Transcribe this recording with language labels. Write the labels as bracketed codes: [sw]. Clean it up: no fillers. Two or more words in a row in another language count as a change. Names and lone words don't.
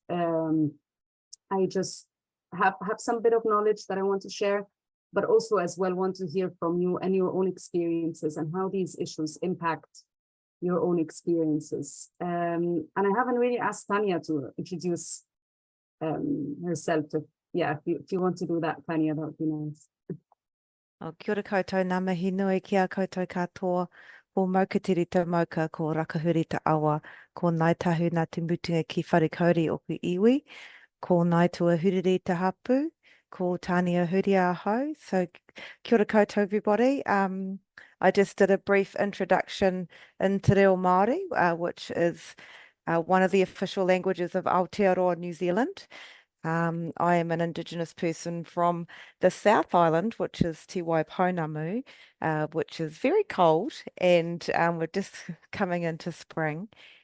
[en] I just have some bit of knowledge that I want to share, but also as well want to hear from you and your own experiences and how these issues impact your own experiences. And I haven't really asked Tanya to introduce herself. If you want to do that, Tanya, that would be nice. [mi] Kia ora koutou, ngā mihi nui ki a koutou katoa, ko maukatiri tau mauka, ko rakahuri ta awa, ko nai tahu nā te mutunga ki wharekauri o ku iwi, ko nai tua huriri ta hapu, ko Tania Huria ahau. [en] So [mi] kia ora koutou [en] everybody. I just did a brief introduction in Te Reo Māori, which is one of the official languages of Aotearoa, New Zealand. I am an Indigenous person from the South Island, which is Te Waipounamu, which is very cold, and we're just coming into spring.